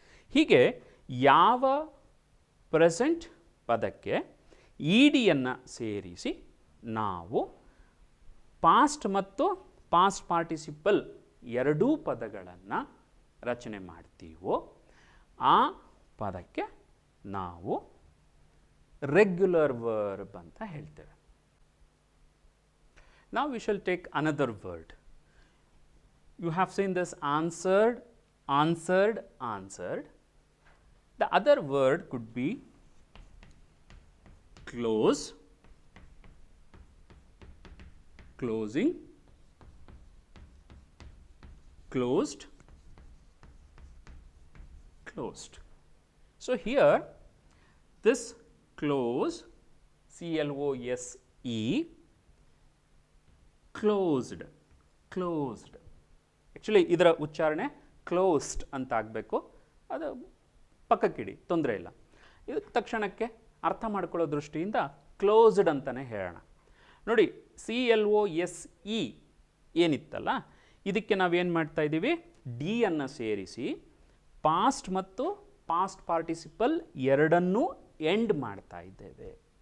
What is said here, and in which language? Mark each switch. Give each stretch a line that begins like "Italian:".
Kannada: ಹೀಗೆ ಯಾವ ಪ್ರೆಸೆಂಟ್ ಪದಕ್ಕೆ ಇ ಡಿಯನ್ನು ಸೇರಿಸಿ ನಾವು ಪಾಸ್ಟ್ ಮತ್ತು ಪಾಸ್ಟ್ ಪಾರ್ಟಿಸಿಪಲ್ ಎರಡೂ ಪದಗಳನ್ನು ರಚನೆ ಮಾಡ್ತೀವೋ ಆ ಪದಕ್ಕೆ ನಾವು ರೆಗ್ಯುಲರ್ ವರ್ಬ್ ಅಂತ ಹೇಳ್ತೇವೆ.
English: Now we shall take another word. You have seen this answered, answered, answered. The other word could be close, closing, closed, closed. So here this close, C-L-O-S-E, closed, closed.
Kannada: Actually ಇದರ ಉಚ್ಚಾರಣೆ closed ಅಂತ ಆಗಬೇಕು, ಅದು ಪಕ್ಕಕ್ಕಿಡಿ, ತೊಂದರೆ ಇಲ್ಲ. ಇದು ತಕ್ಷಣಕ್ಕೆ ಅರ್ಥ ಮಾಡ್ಕೊಳ್ಳೋ ದೃಷ್ಟಿಯಿಂದ ಕ್ಲೋಸ್ಡ್ ಅಂತಲೇ ಹೇಳೋಣ. ನೋಡಿ, C-L-O-S-E ಏನಿತ್ತಲ್ಲ, ಇದಕ್ಕೆ ನಾವೇನು ಮಾಡ್ತಾ ಇದ್ದೀವಿ, ಡಿ ಅನ್ನು ಸೇರಿಸಿ ಪಾಸ್ಟ್ ಮತ್ತು ಪಾಸ್ಟ್ ಪಾರ್ಟಿಸಿಪಲ್ ಎರಡನ್ನೂ ಎಂಡ್ ಮಾಡ್ತಾ ಇದ್ದೇವೆ.